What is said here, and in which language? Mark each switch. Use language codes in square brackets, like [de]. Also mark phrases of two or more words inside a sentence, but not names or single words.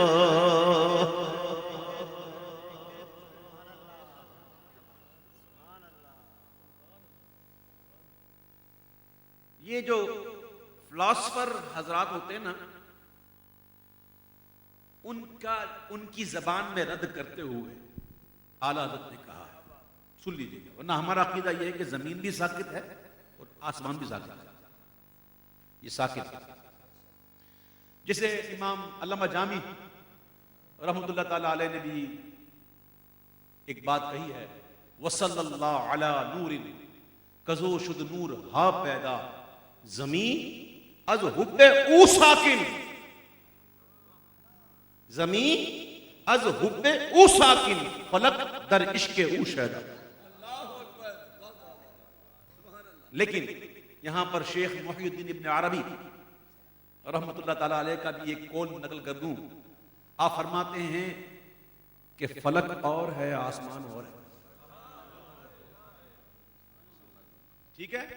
[ur] یہ جو فلاسفر حضرات ہوتے ہیں نا، ان کی زبان میں رد کرتے ہوئے اعلیٰ حضرت نے کہا ہے، سن لیجیے گا، ورنہ ہمارا عقیدہ یہ ہے کہ زمین بھی ساکت ہے اور آسمان بھی ساکت ہے، یہ ساکت ہے۔ جسے امام علامہ جامی رحمۃ اللہ تعالی علیہ نے بھی ایک بات کہی ہے، [ar] وصلی اللہ علی نور [fa] کزو شد نور ہا پیدا، زمین از حب او ساکن، زمین از حب او ساکن، فلک در عشق او شیدا۔ [ur] لیکن یہاں پر شیخ محی الدین ابن عربی رحمۃ اللہ تعالی علیہ کا بھی ایک قول نقل کر دوں۔ آپ فرماتے ہیں کہ فلک اور ہے، آسمان اور ہے، ٹھیک ہے؟